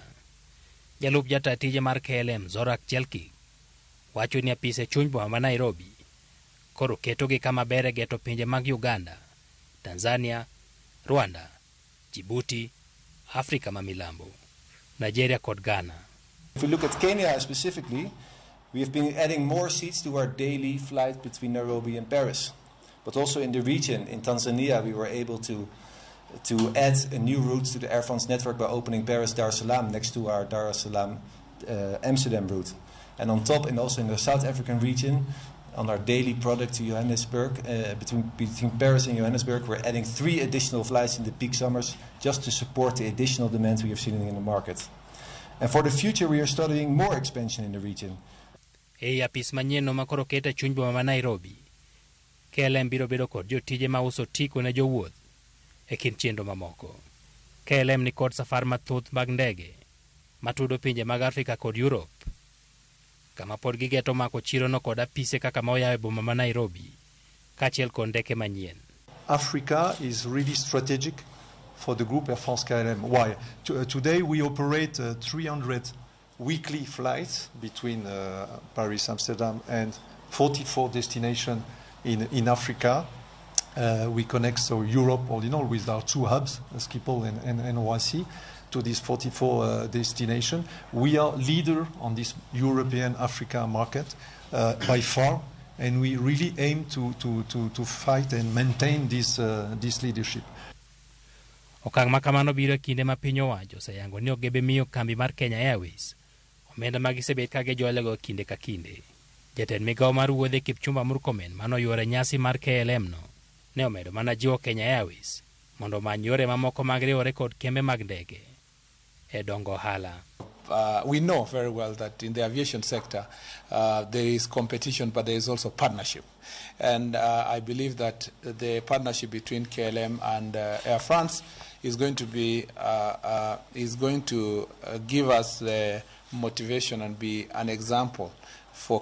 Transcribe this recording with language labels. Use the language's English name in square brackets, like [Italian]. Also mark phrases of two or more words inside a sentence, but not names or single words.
[Luo (Kenya and Tanzania)] Jalup jatatije mar KLM Zorak Chelki wacho ni apise chuny boma ma Nairobi koro ketogi kama bere geto pinje mag Uganda, Tanzania, Rwanda, Djibouti, Afrika ma milambo, Nigeria kod Ghana. [English] If we look at Kenya specifically, we have been adding more seats to our daily flight between Nairobi and Paris. But also in the region, in Tanzania, we were able to add a new route to the Air France network by opening Paris-Dar es Salaam next to our Dar es Salaam Amsterdam route. And on top, and also in the South African region, on our daily product to Johannesburg, between Paris and Johannesburg, we're adding 3 additional flights in the peak summers just to support the additional demand we have seen in the market. And for the future, we are studying more expansion in the region. [Luo (Kenya and Tanzania)] Apis manyien ma koro kete chuny boma ma Nairobi, KLM biro bedo kod jotije ma uso tiko ne jowuoth e kind chenro mamoko. KLM ni kod safar mathoth mag ndege matudo pinje mag Afrika kod Europe, kama pod gigeto mako chirono kod apise kaka ma oyawo e boma ma Nairobi kaachiel kod ndeke manyien. [English] Africa is really strategic for the group Air France KLM. Why? Today we operate 300 weekly flights between Paris, Amsterdam, and 44 destinations in Africa. We connect Europe, all in all, with our 2 hubs, Schiphol and NYC, to these 44 destinations. We are leader on this European Africa market by far, and we really aim to fight and maintain this leadership. [Luo (Kenya and Tanzania)] Okang' ma kamano biro kinde ma piny owacho oseyango ni ogebe miyo kambi mar Kenya Airways omenda ma gisebet ka gijwalego kinde ka kinde. Jatend migawo mar wuodhe Kipchumba Murkomen manoyore nyasi mar KLM no ne omedo mana jiwo Kenya Airways mondo many yore mamoko mag riwore kod kembe mag ndege e dongo ohala. [English] We know very well that in the aviation sector there is competition, but there is also partnership. And I believe that the partnership between KLM and Air France is going to be give us the motivation and be an example for